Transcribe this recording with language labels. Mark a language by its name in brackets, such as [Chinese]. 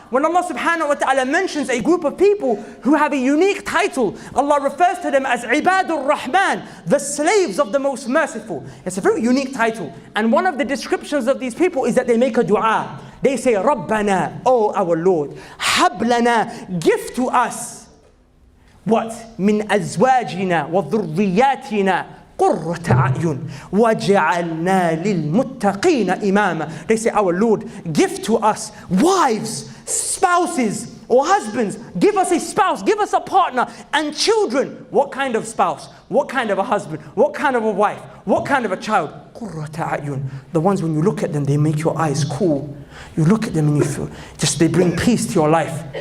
[English] When Allah subhanahu wa ta'ala mentions a group of people who have a unique title, Allah refers to them as Ibadur Rahman, the slaves of the most merciful. It's a very unique title. And one of the descriptions of these people is that they make a dua. They say, Rabbana, oh our Lord, Hablana, give to us. What? [Arabic] من أزواجنا وذرياتنا قرة أعين وجعلنا للمتقين إماما. [English] They say, our Lord, give to us wives, spouses, or husbands. Give us a spouse, give us a partner, and children. What kind of spouse? What kind of a husband? What kind of a wife? What kind of a child? [Arabic] قرة أعين. [English] The ones when you look at them, they make your eyes cool. You look at them and you feel, just they bring peace to your life.